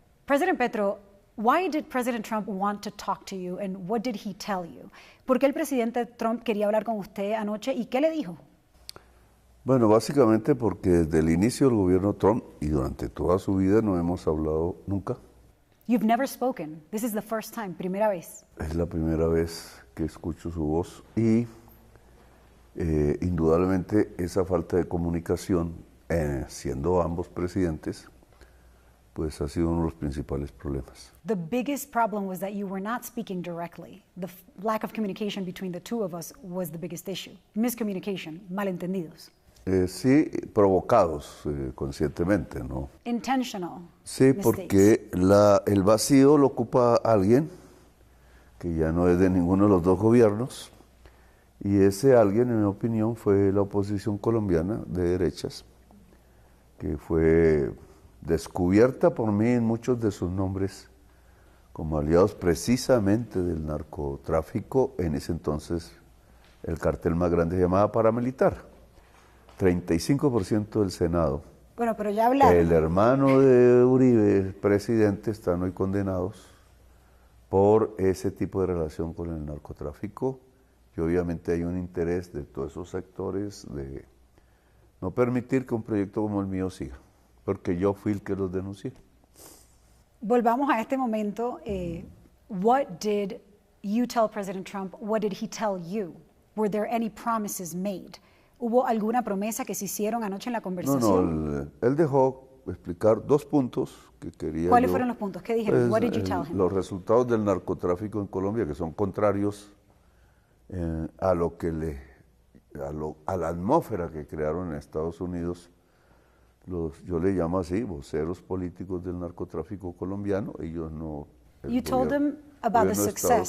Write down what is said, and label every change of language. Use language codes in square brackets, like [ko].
[en] President Petro, why did President Trump want to talk to you and what did he tell you? [es] ¿Por qué el presidente Trump quería hablar con usted anoche y qué le dijo? Bueno, básicamente porque desde el inicio del gobierno Trump y durante toda su vida no hemos hablado nunca. [en] You've never spoken. This is the first time, [es] primera vez. Es la primera vez que escucho su voz y indudablemente esa falta de comunicación, siendo ambos presidentes, pues ha sido uno de los principales problemas. [en] The biggest problem was that you were not speaking directly. The lack of communication between the two of us was the biggest issue. Miscommunication, malentendidos. [es] Sí, provocados conscientemente, ¿no? [en] Intentional. [es] Sí, [en] mistakes. [es] porque el vacío lo ocupa alguien que ya no es de ninguno de los dos gobiernos, y ese alguien, en mi opinión, fue la oposición colombiana de derechas, que fue descubierta por mí en muchos de sus nombres como aliados precisamente del narcotráfico. En ese entonces el cartel más grande se llamaba paramilitar. 35% del Senado. Bueno, pero ya hablaron. El hermano de Uribe, presidente, están hoy condenados por ese tipo de relación con el narcotráfico, y obviamente hay un interés de todos esos sectores de no permitir que un proyecto como el mío siga, porque yo fui el que los denuncié. Volvamos a este momento. [en] What did you tell President Trump? What did he tell you? Were there any promises made? [es] ¿Hubo alguna promesa que se hicieron anoche en la conversación? No, él dejó explicar dos puntos que quería. ¿Cuáles fueron los puntos? ¿Qué dijeron? [en] What did you tell him? [es] Los resultados del narcotráfico en Colombia, que son contrarios a la atmósfera que crearon en Estados Unidos. Yo le llamo así, voceros políticos del narcotráfico colombiano. Ellos no. [en] You told them about the success.